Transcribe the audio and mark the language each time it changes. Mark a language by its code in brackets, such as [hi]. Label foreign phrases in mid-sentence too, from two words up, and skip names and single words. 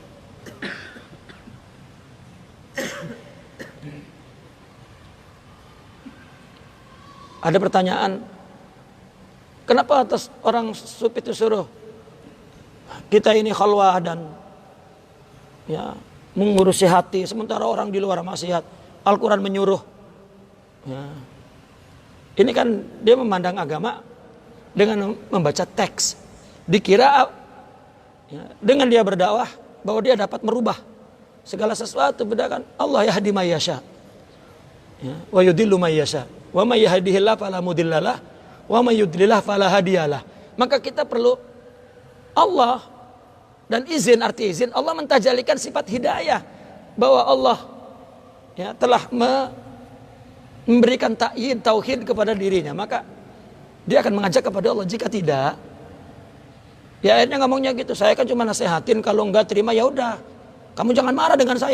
[id] Ada pertanyaan, kenapa atas orang sufi itu suruh kita ini khalwah dan, ya, mengurusi hati, sementara orang di luar maksiat. Al-Quran menyuruh. Ya. Ini kan dia memandang agama dengan membaca teks. Dikira, ya, dengan dia berdakwah bahwa dia dapat merubah segala sesuatu. Bedakan [ar] الله يهدي من يشاء, [id] ya, [ar] ويضل من يشاء ومن يهده الله فلا مضل له ومن يضلل الله فلا هادي له. [id] Maka kita perlu Allah dan izin, arti izin Allah mentajalikan sifat hidayah, bahwa Allah, ya, telah memberikan ta'yin tauhid kepada dirinya, maka dia akan mengajak kepada Allah. Jika tidak, ya akhirnya ngomongnya gitu, saya kan cuma nasehatin, kalau enggak terima ya udah, kamu jangan marah dengan saya.